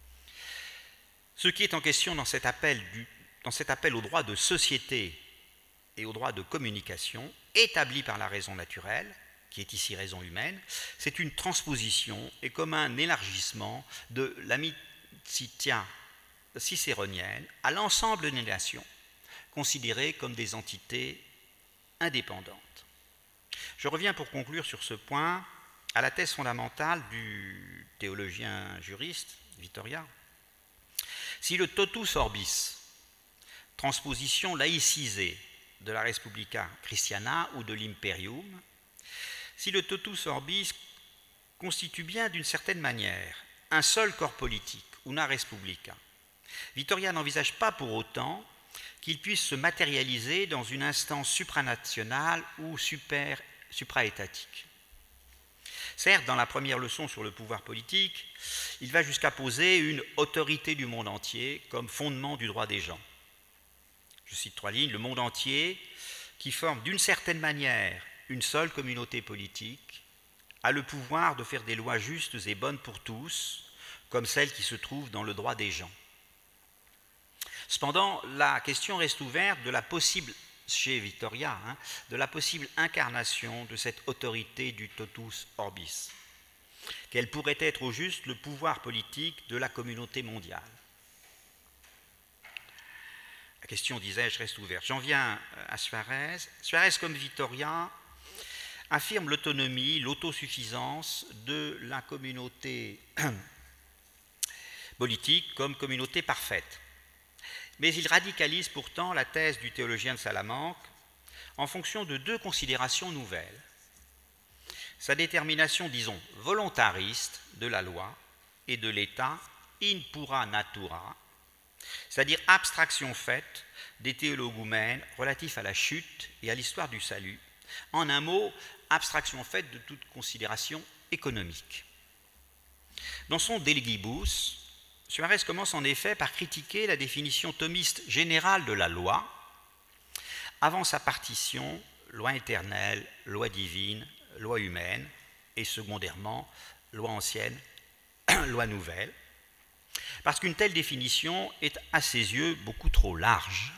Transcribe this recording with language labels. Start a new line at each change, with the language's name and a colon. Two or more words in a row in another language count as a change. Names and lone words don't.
French: Ce qui est en question dans cet appel au droit de société et au droit de communication établi par la raison naturelle, qui est ici raison humaine, c'est une transposition et comme un élargissement de l'amicitia cicéronienne à l'ensemble des nations, considérées comme des entités indépendantes. Je reviens pour conclure sur ce point à la thèse fondamentale du théologien juriste Vittoria. Si le
Latin: totus orbis,
French: transposition laïcisée de la
Latin: Respublica Christiana
French: ou de l'Imperium, si le
Latin: totus orbis
French: constitue bien d'une certaine manière un seul corps politique,
Latin: una respublica,
French: Vittoria n'envisage pas pour autant qu'il puisse se matérialiser dans une instance supranationale ou supraétatique. Certes, dans la première leçon sur le pouvoir politique, il va jusqu'à poser une autorité du monde entier comme fondement du droit des gens. Je cite 3 lignes, le monde entier, qui forme d'une certaine manière une seule communauté politique, a le pouvoir de faire des lois justes et bonnes pour tous, comme celles qui se trouvent dans le droit des gens. Cependant, la question reste ouverte de la possible, chez Vittoria, de la possible incarnation de cette autorité du
Latin: totus orbis.
French: Quel pourrait être au juste le pouvoir politique de la communauté mondiale? La question, disais-je, reste ouverte. J'en viens à Suarez. Suarez, comme Vittoria, affirme l'autonomie, l'autosuffisance de la communauté politique comme communauté parfaite. Mais il radicalise pourtant la thèse du théologien de Salamanque en fonction de 2 considérations nouvelles. Sa détermination, disons, volontariste de la loi et de l'État
Latin: in pura natura,
French: c'est-à-dire abstraction faite des théologoumènes relatifs à la chute et à l'histoire du salut. En un mot, abstraction faite de toute considération économique. Dans son De Legibus, Suarez commence en effet par critiquer la définition thomiste générale de la loi, avant sa partition, loi éternelle, loi divine, loi humaine, et secondairement, loi ancienne, loi nouvelle, parce qu'une telle définition est à ses yeux beaucoup trop large.